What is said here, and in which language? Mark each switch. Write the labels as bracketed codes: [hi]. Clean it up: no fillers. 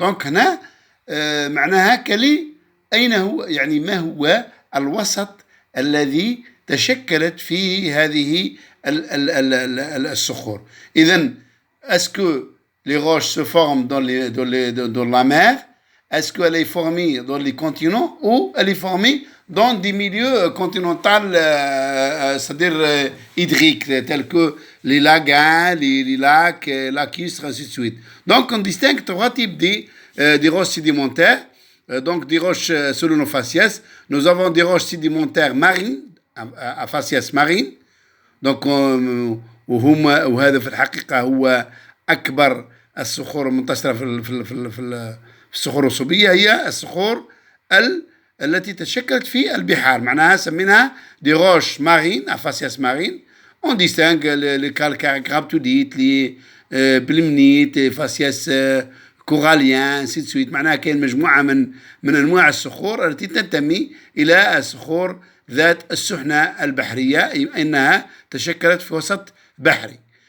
[ar] Donc, هنا معناها كلي أين هو يعني ما هو الوسط الذي تشكلت فيه هذه الصخور. [fr] إذن est-ce que les roches se forment dans la mer? Est-ce qu'elle est formée dans les continents ou elle est formée dans des milieux continentaux, c'est-à-dire hydriques, tels que les lagons, les lacs, lacustres, ainsi de suite. Donc, on distingue trois types des roches sédimentaires, donc des roches selon nos faciès. Nous avons des roches sédimentaires marines, à faciès marine. [ar] Donc, وهذا في الحقيقة هو أكبر الصخور المنتشرة في الصخور الرسوبية، هي الصخور التي تشكلت في البحار، معناها سميناها دي روش مارين، فاسياس مارين. [fr] On distingue les calcaires graptolites, les بلمنيت، فاسياس كوراليان، ainsi de suite. [ar] معناها كاين مجموعة من أنواع الصخور التي تنتمي إلى الصخور ذات السحنة البحرية، إنها تشكلت في وسط بحري.